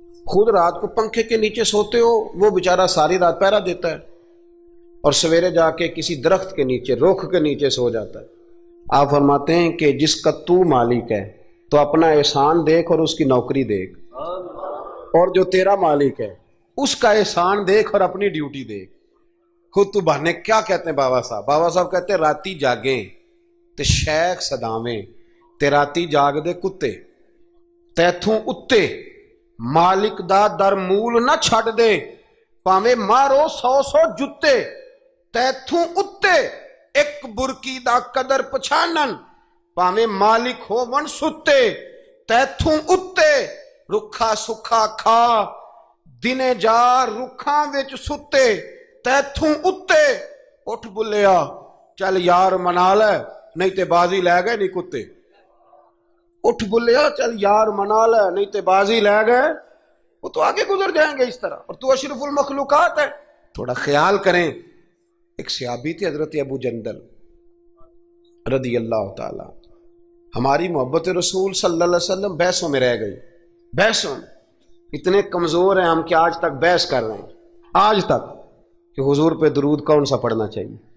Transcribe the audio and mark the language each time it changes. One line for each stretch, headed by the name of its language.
Urdu: خود رات کو پنکھے کے نیچے سوتے ہو, وہ بیچارہ ساری رات پہرا دیتا ہے اور سویرے جا کے کسی درخت کے نیچے, رخ کے نیچے سو جاتا ہے. آپ فرماتے ہیں کہ جس کا تو مالک ہے تو اپنا احسان دیکھ اور اس کی نوکری دیکھ, اور جو تیرا مالک ہے اس کا احسان دیکھ اور اپنی ڈیوٹی دیکھ. خود تو بہانے کیا کہتے ہیں بابا صاحب؟ بابا صاحب کہتے ہیں
Punjabi: راتی جاگیں تے شیخ صداویں, تے راتی جاگ دے کتے, تیتھوں اتے مالک دا در مول نہ چھڑ دے, پاویں مارو 100 جتے, تیتھوں اتے ایک برکی دا قدر پچھانن, پاویں مالک ہو ون ستے, تیتھوں اتے رکھا سکھا کھا, دنے جا رکھاں وچ ستے, تیتھوں اتے اٹھ بلیا چل یار منا لے نہیں تے بازی لے گئے نہیں کتے, اٹھ بلیا چل یار منا لے نہیں تے بازی لے گئے.
Urdu: وہ تو آگے گزر جائیں گے اس طرح, اور تو اشرف المخلوقات ہے. تھوڑا خیال کریں. ایک صحابی تھے حضرت ابو جندل رضی اللہ تعالی. ہماری محبت رسول صلی اللہ علیہ وسلم بحثوں میں رہ گئی, بحثوں میں. اتنے کمزور ہیں ہم کہ آج تک بحث کر رہے ہیں, آج تک, کہ حضور پہ درود کون سا پڑھنا چاہیے.